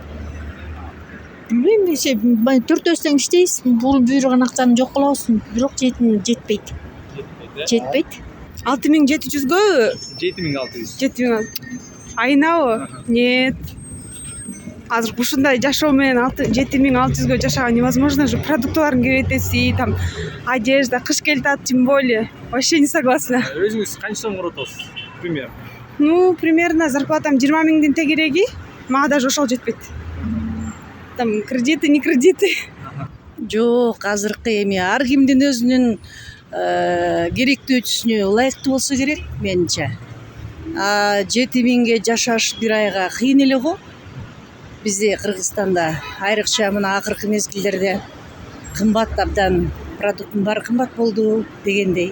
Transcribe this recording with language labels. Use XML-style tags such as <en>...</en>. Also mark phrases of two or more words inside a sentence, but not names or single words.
<ky>Билбейм, төртөөсүң иштейсиң, бул буйруган акчаны жок кылабызсың, бирок жетпейт. Жетпейт. 6700-гө 7600. 7000 айнабы? Нет. Азыр ушундай жашоо менен 7600-гө жашаган невозможно же. Продуктылардын киребетеси,</ky> <ru>там одежда,</ru> <ky>кыш келатат,</ky> <ru>тем более. Вообще не согласна.</ru> <ky>Өзүңүз канча сом коротосуз? Пример.</ky> <ru>Ну, примерно</ru> <ky>зарплатам 20.000-дин тегереги, мага даже ошол жетпейт.</ky> <ru>Там кредиты, не кредиты.</ru> <ky>Жок, азыркы эми ар кимдин өзүнүн керектүүсүнө ылайыктуу болсо керек менимче. 7000ге жашаш бир айга кыйын эле го. Бизде Кыргызстанда айрыкча мына акыркы мезгилдерде кымбат, абдан продукттун баары кымбат болду дегендей.</ky>